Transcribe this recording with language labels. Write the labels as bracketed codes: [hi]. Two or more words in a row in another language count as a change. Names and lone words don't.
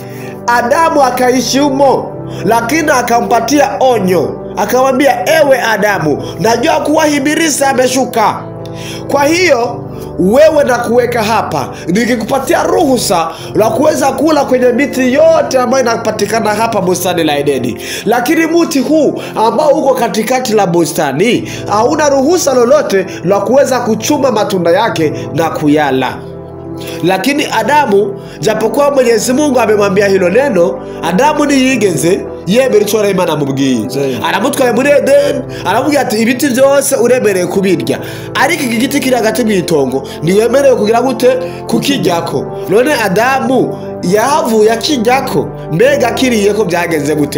[sw] Adamu akaishi humo, lakini akampatia onyo, akamwambia ewe Adamu, najua kuwa Ibilisi ameshuka, kwa hiyo wewe na kuweka hapa, nikikupatia ruhusa la kuweza kula kwenye miti yote ambayo inapatikana hapa bustani la Edeni, lakini mti huu ambao uko katikati la bustani hauna ruhusa lolote la kuweza kuchuma matunda yake na kuyala. Lakini Adamu, japokuwa Mwenyezi Mungu amemwambia hilo neno, [rn] Adamu niyigeze yemera icyo Imana amubwiye, aramutwaye muri Edeni, aramubwira ati ibiti byose uremereye kubirya, ariko iki giti kiri hagati mu itongo ntiwemerewe kugira gute kukijyako. None Adamu yahavuye akijyako, mbega kiriye ko byagenze gute?